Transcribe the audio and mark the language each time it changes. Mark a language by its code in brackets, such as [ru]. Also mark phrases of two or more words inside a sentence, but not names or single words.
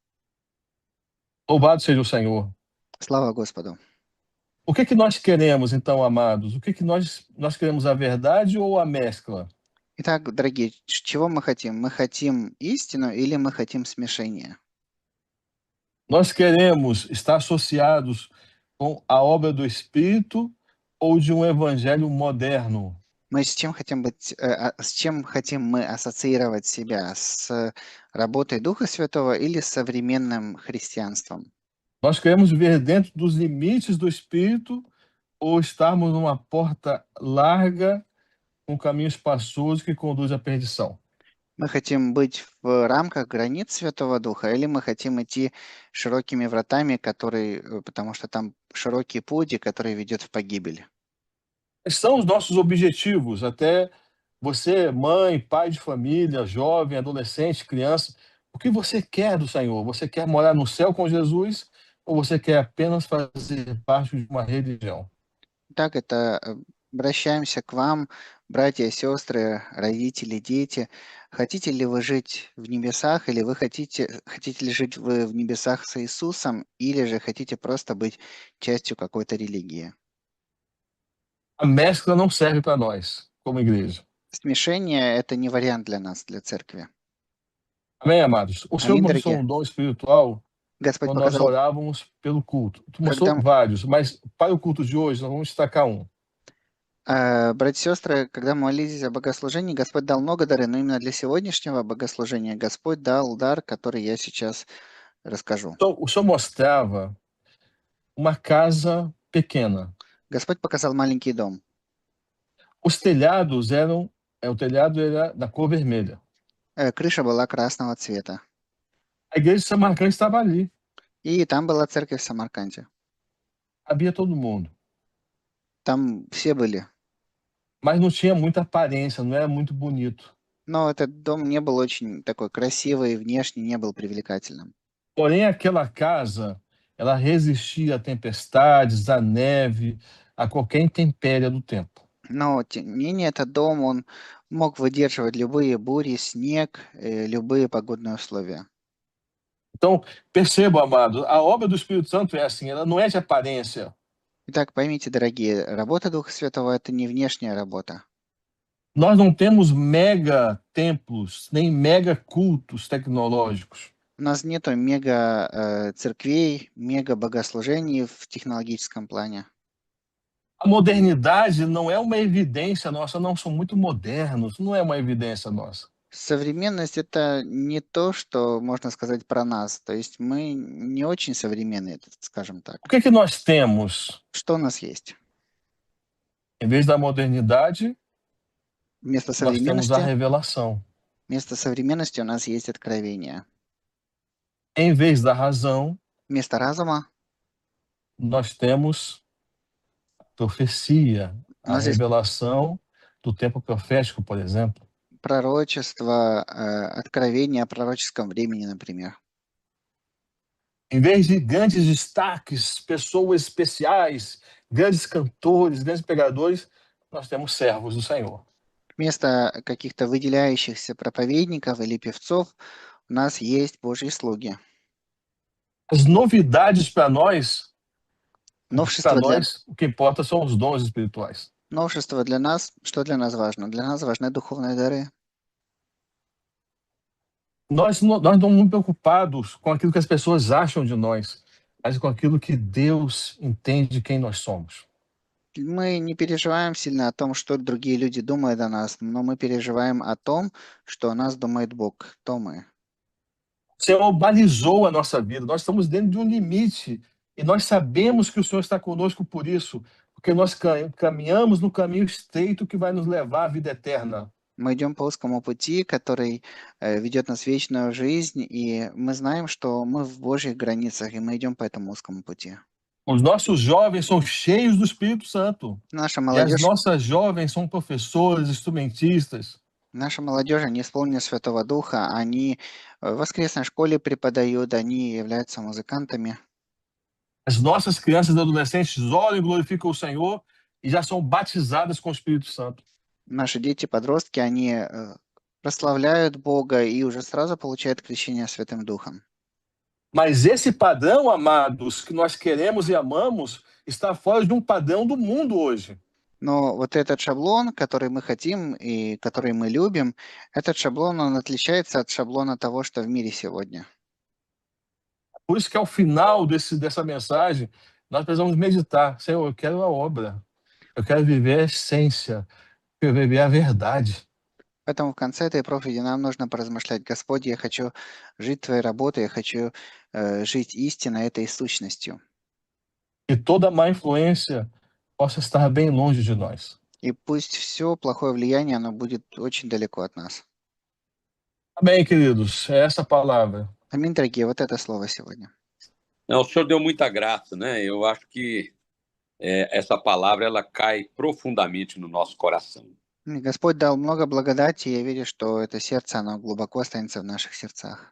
[pt] Louvado seja o Senhor. [ru] Слава Господу. [pt] O que nós queremos, então, amados? O que nós queremos, a verdade ou a mescla? [ru] Итак, дорогие, чего мы хотим? Мы хотим истину или мы хотим смешение? [pt] Nós queremos estar associados com a obra do Espírito ou de um evangelho moderno? [ru] Мы с чем хотим мы ассоциировать себя? С работой Духа Святого или с современным христианством? [pt] Nós queremos viver dentro dos limites do Espírito ou estarmos numa porta larga com caminho espaçoso que conduz à perdição? [ru] Мы хотим быть в рамках границ Святого Духа или мы хотим идти широкими вратами, потому что там широкий путь, который ведет в погибель? [pt] Quais são os nossos objetivos? Até você, mãe, pai de família, jovem, adolescente, criança, o que você quer do Senhor? Você quer morar no céu com Jesus ou você quer apenas fazer parte de uma religião? [ru] Так, это обращаемся к вам, братья, сестры, родители, дети. Хотите ли вы жить в небесах, или вы хотите ли жить вы в небесах с Иисусом, или же хотите просто быть частью какой-то религии? [pt] A mescla não serve para nós, como igreja. [ru] Смешение – это не вариант для нас, для церкви. [pt] Amém, amados? O Senhor Amém, nos [ru] дорогие. [pt] um dom espiritual [ru] Господь [pt] quando nós [ru] показал, [pt] orávamos pelo culto. Tu mostrou [ru] когда, [pt] vários, mas para o culto de hoje, nós vamos destacar um. [ru] братья и сестры, когда мы молились о богослужении, Господь дал много дары, но именно для сегодняшнего богослужения Господь дал дар, который я сейчас расскажу. [pt] Então, o Senhor mostrava uma casa pequena. [ru] Господь показал маленький дом. [pt] Os telhados eram, o telhado era da cor vermelha. [ru] Крыша была красного цвета. [pt] A igreja de Samarcã estava ali, [ru] И там была церковь в Самарканде. [pt] cabia todo mundo, [ru] Там все были. [pt] mas não tinha muita aparência, não era muito bonito. [ru] Но этот дом не был очень такой красивый, внешне не был привлекательным. [pt] Porém, aquela casa, ela resistia a tempestades, à neve, a qualquer intempérie do tempo. [ru] Но, тем не менее, этот дом, он мог выдерживать любые бури, снег, любые погодные условия. [pt] Então, perceba, amado, a obra do Espírito Santo é assim, ela não é de aparência. [ru] Итак, поймите, дорогие, работа Духа Святого– это не внешняя работа. [pt] Nós não temos mega templos, nem mega cultos tecnológicos. [ru] У нас нету мега церквей, мега богослужений в технологическом плане. [pt] A modernidade não é uma evidência nossa, não, são muito modernos, não é uma evidência nossa. [ru] Современность– это не то, что можно сказать про нас. То есть мы не очень современные, скажем так. [pt] O que é que nós temos? [ru] Что у нас есть? [pt] Em vez da modernidade, [ru] Вместо [pt] nós temos a [ru] современности, [pt] revelação. [ru] вместо современности у нас есть откровение. [pt] Em vez da razão, [ru] Вместо разума [pt] nós temos a profecia, [ru] у [pt] a [ru] нас есть [pt] revelação do tempo profético, por exemplo. [ru] пророчество, откровение о пророческом времени, например. [pt] Em vez de grandes destaques, pessoas especiais, grandes cantores, grandes pregadores, nós temos servos do Senhor. [ru] Вместо каких-то выделяющихся проповедников или певцов у нас есть Божьи слуги. [pt] As novidades para nós, [ru] Новшество для, [pt] o que importa são os dons espirituais. [ru] новшество для нас, что для нас важно? Для нас важны духовные дары. [pt] Nós não estamos preocupados com aquilo que as pessoas acham de nós, mas com aquilo que Deus entende quem nós somos. [ru] Мы не переживаем сильно о том, что другие люди думают о нас, но мы переживаем о том, что о нас думает Бог, кто мы. [pt] O Senhor balizou a nossa vida, nós estamos dentro de um limite e nós sabemos que o Senhor está conosco por isso, porque nós caminhamos no caminho estreito que vai nos levar à vida eterna. [ru] Мы идем по узкому пути, который ведет нас в вечную жизнь, и мы знаем, что мы в Божьих границах, и мы идем по этому узкому пути. [pt] Os nossos jovens são cheios do Espírito Santo. [ru] Наша [pt] E as [ru] молодежь, [pt] nossas jovens são professores, instrumentistas. [ru] они исполнены Святого Духа, они в воскресной школе преподают, они являются музыкантами. [pt] As nossas crianças e adolescentes olham e glorificam o Senhor e já são batizadas com o Espírito Santo. [ru] Наши дети, подростки, они прославляют Бога и уже сразу получают крещение Святым Духом. [pt] Mas esse padrão, amados, que nós queremos e amamos, está fora de um padrão do mundo hoje. [ru] Но вот этот шаблон, который мы хотим и который мы любим, этот шаблон, он отличается от шаблона того, что в мире сегодня. [pt] Por isso que ao final dessa mensagem, nós precisamos meditar. Senhor, eu quero a obra. Eu quero viver a essência. Eu quero viver a verdade. [ru] Поэтому в конце этой проповеди нам нужно поразмышлять: Господь, я хочу жить Твоей работой, я хочу жить истиной, этой сущностью. [pt] Que toda má influência possa estar bem longe de nós. [ru] И пусть все плохое влияние, оно будет очень далеко от нас. [pt] Amém, queridos. É essa a palavra. [ru] Аминь, дорогие, вот это слово сегодня. [pt] Não, o senhor deu muita graça, né? Eu acho que essa palavra ela cai profundamente no nosso coração. [ru] Господь дал много благодати, и я верю, что это сердце, оно глубоко останется в наших сердцах.